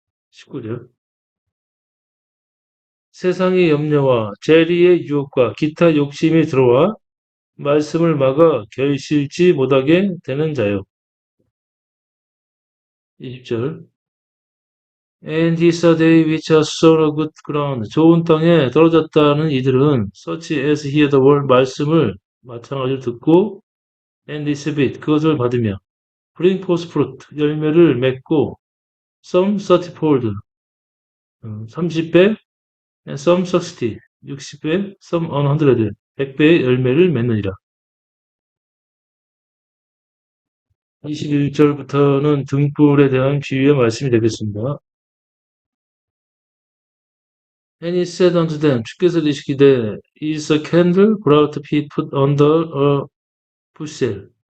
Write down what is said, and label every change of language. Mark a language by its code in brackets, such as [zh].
[ko] 19절 세상의 염려와 재리의 유혹과 기타 욕심이 들어와 말씀을 막아 결실지 못하게 되는 자요. [en] 20절 And these are they which are sown on good ground. [ko] 좋은 땅에 떨어졌다는 이들은 [en] such as hear the word [ko] 말씀을 마찬가지로 듣고 [en] and receive it [ko] 그것을 받으며 [en] bring forth fruit [ko] 열매를 맺고 [en] some 30fold 30배 and some 60 60배 some 100 [ko] 100배의 열매를 맺느니라. 21절부터는 등불에 대한 비유의 말씀이 되겠습니다. [en] And he said unto them, [ko] 주께서 이르시기를 [en] is a candle brought to be put under a bushel.